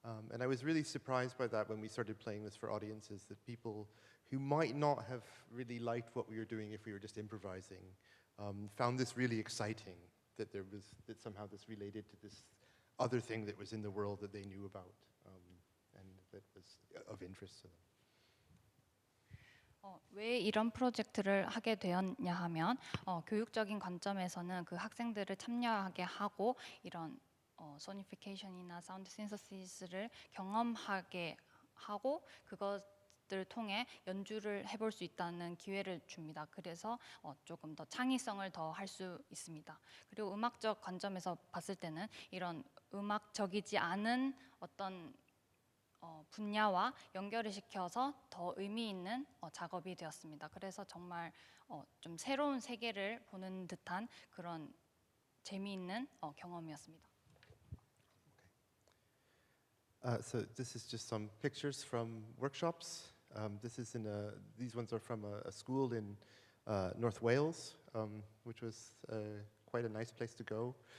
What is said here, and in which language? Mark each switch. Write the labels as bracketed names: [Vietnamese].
[English] And I was really surprised by that when we started playing this for audiences, that people who might not have really liked what we were doing if we were just improvising found this really exciting. That somehow this related to this other thing that was in the world that they knew about, and that was of interest to them. [Korean] 왜 이런 프로젝트를 하게 되었냐 하면 교육적인 관점에서는 그 학생들을 참여하게 하고 이런 소니피케이션이나 사운드 신서시스를 경험하게 하고 그것들을 통해 연주를 해볼 수 있다는 기회를 줍니다. 그래서 조금 더 창의성을 더 할 수 있습니다. 그리고 음악적 관점에서 봤을 때는 이런 음악적이지 않은 어떤 분야와 연결을 시켜서 더 의미 있는 작업이 되었습니다. 그래서 정말 좀 새로운 세계를 보는 듯한 그런 재미있는 경험이었습니다. [English] So this is just some pictures from workshops. These ones are from a school in North Wales, which was quite a nice place to go.